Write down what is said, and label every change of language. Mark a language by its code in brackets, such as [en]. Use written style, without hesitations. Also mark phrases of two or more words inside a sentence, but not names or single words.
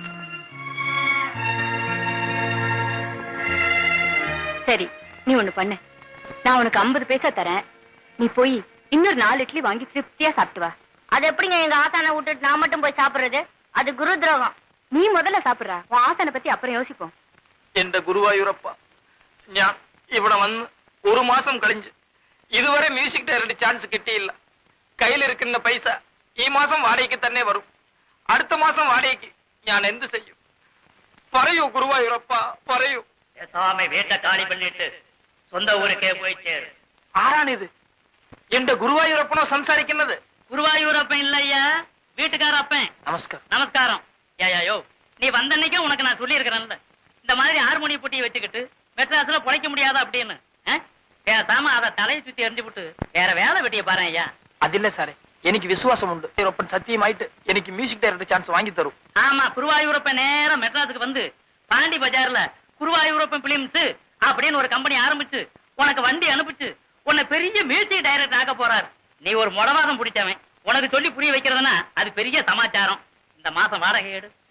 [ta] சரி, நீ ஒண்ணு பண்ணு. நான் உனக்கு 50 பைசா தரேன். நீ போய் இன்னொரு 4 இட்லி வாங்கி திருப்தியா சாப்பிட்டு வா. அது எப்படிங்க எங்க ஆசானை விட்டுட்டு நான் மட்டும் போய் சாப்பிடுறது? அது குரு துரோகம். நீ முதல்ல சாப்பிடுறா. உன் ஆசானை பத்தி அப்புறம் யோசிப்போம். [ml] എന്റെ ഗുരുവായൂരപ്പ, ഞാൻ ഇവിടെ വന്ന് 1 മാസം കഴിഞ്ഞ് ഇതുവരെ [en] music director chance [ml] കിട്ടിയില്ല. കയ്യിലിരിക്കുന്ന പൈസ ഈ മാസം വാടകയ്ക്ക് തന്നെ വരും. അടുത്ത മാസം വാടകയ്ക്ക് ഞാൻ എന്ത് ചെയ്യും? പറയൂ ഗുരുവായൂരപ്പ, പറയൂ. [ta] சாமி வீட்டை காலி பண்ணிட்டு சொந்த ஊருக்கே போய் சேரு. [ml] ആരാണിത്? എന്റെ ഗുരുവായൂരപ്പനോ സംസാരിക്കുന്നത്? [ta] குருவாயூரப்பன் இல்லையா, வீட்டுக்கார அப்பன். நமஸ்காரம். நமஸ்காரம். ஏயோ, நீ வந்தன்னைக்கே உனக்கு நான் சொல்லி இருக்கிறேன்ல, இந்த மாதிரி ஹார்மோனிய பொட்டியை வச்சுக்கிட்டு மெட்ராஸ்ல பொழைக்க முடியாதா அப்படின்னு. பேசாம அதை தலையை சுத்தி எரிஞ்சு விட்டு வேற வேலை வெட்டிய பாரு ஐயா. [ml] അതില്ല സാറേ, എനിക്ക് വിശ്വാസമുണ്ട്. ഒപ്പം സത്യമായിട്ട് എനിക്ക് [en] music director chance [ta] வாங்கி தரும். ஆமா, குருவாயூரப்பன் நேரம் மெட்ராஸுக்கு வந்து பாண்டி பஜார்ல குருவாயூரப்பன் பிலிம்ஸ் அப்படின்னு ஒரு கம்பெனி ஆரம்பிச்சு உனக்கு வண்டி அனுப்பிச்சு உன்னை பெரிய [en] music director [ta] ஆக்க போறாரு. நீ ஒரு முடவாதம் பிடிச்சவன். உனக்கு சொல்லி புரிய வைக்கிறதுனா அது பெரிய சமாச்சாரம். இந்த மாசம் வாடகை எடு.